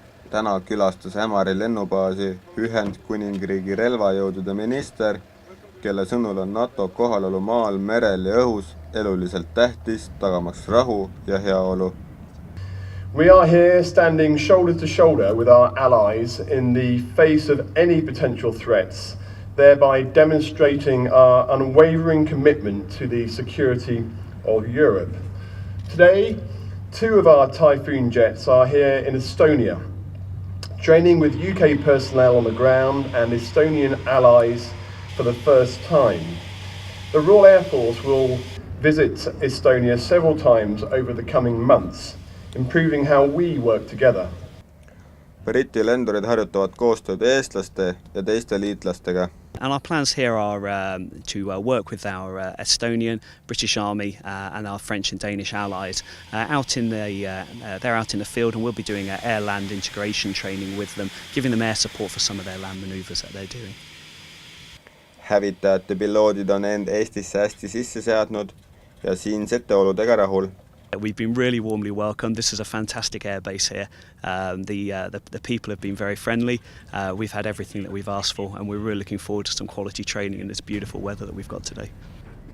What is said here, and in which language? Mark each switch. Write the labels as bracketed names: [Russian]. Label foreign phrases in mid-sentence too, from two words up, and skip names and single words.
[Estonian] Täna külastas Ämari lennubaasi Ühendkuningriigi relvajõudude minister, kelle sõnul on NATO kohalolu maal, merel ja õhus eluliselt tähtis, tagamaks rahu ja heaolu. [English] We are here standing shoulder to shoulder with our allies in the face of any potential threats, thereby demonstrating our unwavering commitment to the security of Europe. Today, 2 of our Typhoon jets are here in Estonia, training with UK personnel on the ground and Estonian allies for the first time. The Royal Air Force will visit Estonia several times over the coming months, improving how we work together. [Estonian] Briti lendurid harjutavad koostööd eestlaste ja teiste liitlastega. [English] And our plans here are to work with our Estonian, British Army and our French and Danish allies they're out in the field, and we'll be doing air-land integration training with them, giving them air support for some of their land manoeuvres that they're doing. [Estonian] Hävitajate piloodid on end Eestisse hästi sisse seadnud ja siinsete oludega rahul. [English] We've been really warmly welcomed. This is a fantastic airbase here. The people have been very friendly. We've had everything that we've asked for, and we're really looking forward to some quality training in this beautiful weather that we've got today.